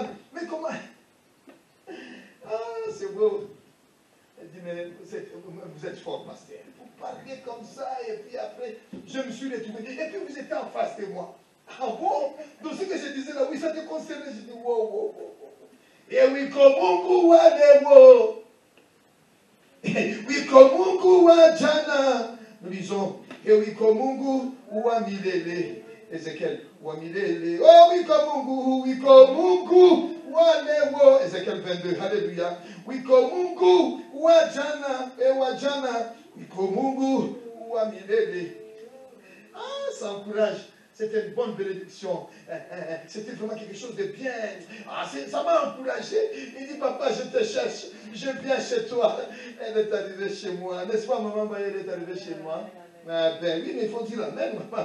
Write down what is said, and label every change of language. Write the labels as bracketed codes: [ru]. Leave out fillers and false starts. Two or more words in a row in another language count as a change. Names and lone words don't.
[fr] Mais comment? Ah, c'est beau. Elle dit, mais vous êtes fort, pasteur. Vous parlez comme ça, et puis après, je me suis retrouvé. Et puis vous étiez en face de moi. Ah bon? Donc ce que je disais là, oui, ça te concernait. Je dis, wow, wow, wow, wow. Et oui, comme [sw] Mungu wa dewo. [fr] Oui, comme [sw] Mungu wa jana. [fr] Nous disons, et oui, comme [sw] Mungu wa milele. Ézéchiel, wa milele. [fr] Oh oui, comme [sw] Mungu wa dewo. [fr] Ézéchiel 22, alléluia. Oui, comme [sw] Mungu wa jana. Et wa jana. [fr] Oui, comme [sw] Mungu wa milele. [fr] Ah, ça encourage. C'était une bonne bénédiction. C'était vraiment quelque chose de bien. Ah, ça m'a encouragé. Il dit, papa, je te cherche. Je viens chez toi. Elle est arrivée chez moi. N'est-ce pas, maman? Elle est arrivée chez moi. Ah, ben oui, mais il faut dire la même.